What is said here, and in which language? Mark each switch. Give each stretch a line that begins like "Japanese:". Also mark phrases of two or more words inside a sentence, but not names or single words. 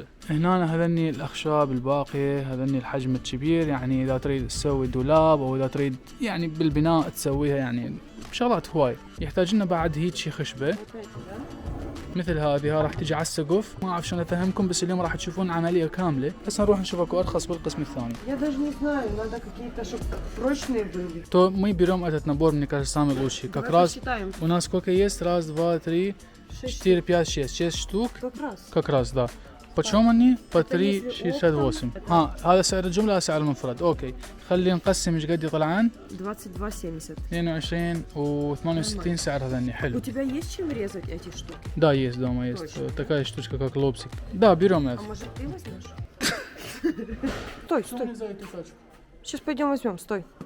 Arabic: هنا هذني الأخشاب الباقية، هذني الحجم الكبير، يعني إذا تريد تسوي دولاب أو إذا تريد يعني بالبناء تسويها يعني شغلات هواي. يحتاج لنا بعد هيك شي خشبة مثل هذه، راح تجي على السقف. ما أعرف شلون أفهمكم، بس اليوم راح تشوفون عملية كاملة. هسه نروح نشوف أكو أرخص بالقسم الثاني.
Russian: Я даже не знаю, надо какие-то, чтобы прочные были. То мы берем этот набор, мне кажется, самый лучший. Как раз у нас сколько есть? Раз, два, три, 4, 5, 6. 6 штук. Как раз, да. Почем они? По 3.68.
Arabic: هذا سعر الجملة، هذا سعر المفرد. اوكي. خلينا نقسم ايش قد يطلعن. 22.70. 22 و68 سعر هذني حلو.
Russian: У тебя есть чем резать эти штуки? Да, есть дома, есть. Такая штучка, как лобзик. Да, берем это. А может ты возьмешь? Стой, стой. Сейчас пойдем возьмем, стой.